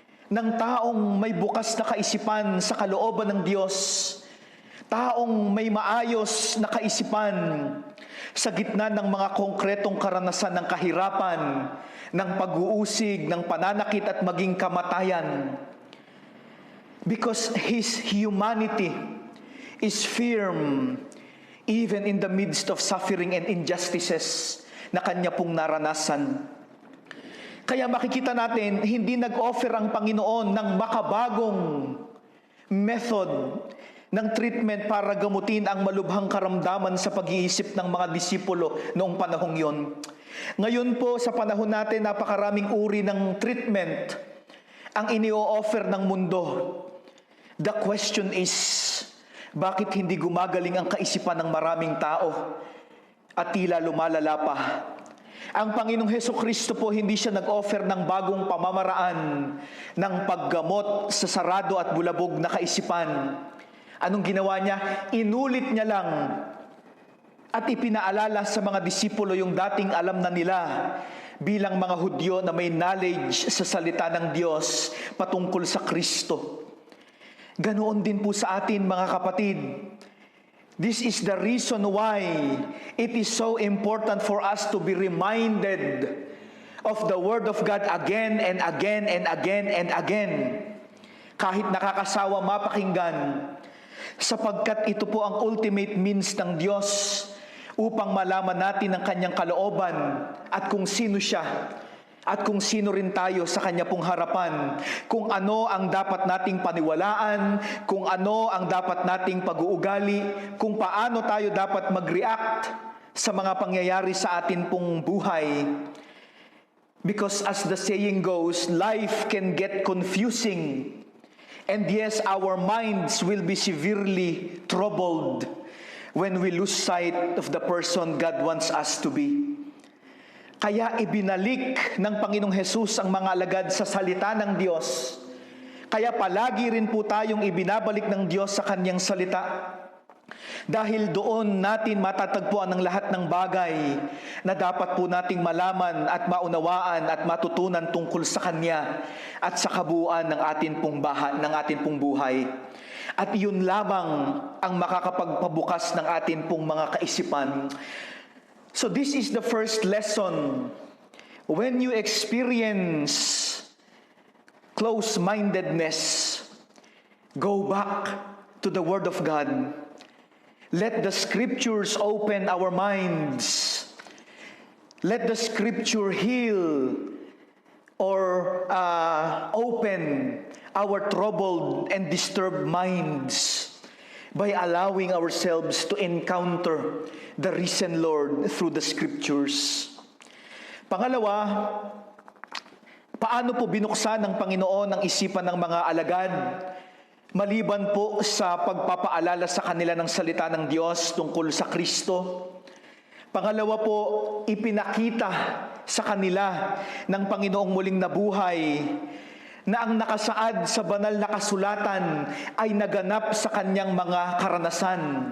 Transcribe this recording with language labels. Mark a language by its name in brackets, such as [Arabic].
[Filipino] Ng taong may bukas na kaisipan sa kalooban ng Diyos, taong may maayos na kaisipan sa gitna ng mga konkretong karanasan ng kahirapan, ng pag-uusig, ng pananakit at maging kamatayan. [English] Because his humanity is firm even in the midst of suffering and injustices [Filipino] na kanya pong naranasan. Kaya makikita natin, hindi nag-offer ang Panginoon ng makabagong method ng treatment para gamutin ang malubhang karamdaman sa pag-iisip ng mga disipulo noong panahong yon. Ngayon po, sa panahon natin, napakaraming uri ng treatment ang ini-offer ng mundo. [English] The question is, [Filipino] bakit hindi gumagaling ang kaisipan ng maraming tao at tila lumalala pa? Ang Panginoong Hesukristo po, hindi siya nag-offer ng bagong pamamaraan ng paggamot sa sarado at bulabog na kaisipan. Anong ginawa niya? Inulit niya lang at ipinaalala sa mga disipulo yung dating alam na nila bilang mga Hudyo na may knowledge sa salita ng Diyos patungkol sa Kristo. Ganoon din po sa atin, mga kapatid. [English] This is the reason why it is so important for us to be reminded of the Word of God again and again and again and again. [Filipino] Kahit nakakasawa mapakinggan, sapagkat ito po ang [English] ultimate means [Filipino] ng Diyos upang malaman natin ang kanyang kalooban at kung sino siya at kung sino rin tayo sa kanya pong harapan, kung ano ang dapat nating paniwalaan, kung ano ang dapat nating pag-uugali, kung paano tayo dapat mag-react sa mga pangyayari sa atin pong buhay. [English] Because as the saying goes, life can get confusing. And yes, our minds will be severely troubled when we lose sight of the person God wants us to be. [Filipino] Kaya ibinalik ng Panginoong Hesus ang mga alagad sa salita ng Diyos. Kaya palagi rin po tayong ibinabalik ng Diyos sa kanyang salita. Dahil doon natin matatagpuan ang lahat ng bagay na dapat po nating malaman at maunawaan at matutunan tungkol sa Kanya at sa kabuuan ng atin pong buhay. At iyon lamang ang makakapagpabukas ng atin pong mga kaisipan. [English] So this is the first lesson. When you experience close-mindedness, go back to the Word of God. Let the Scriptures open our minds. Let the Scripture heal or open our troubled and disturbed minds by allowing ourselves to encounter the risen Lord through the Scriptures. [Filipino] Pangalawa, paano po binuksan ng Panginoon ang isipan ng mga alagad? Maliban po sa pagpapaalala sa kanila ng salita ng Diyos tungkol sa Kristo. Pangalawa po, ipinakita sa kanila ng Panginoong muling nabuhay na ang nakasaad sa banal na kasulatan ay naganap sa kanyang mga karanasan.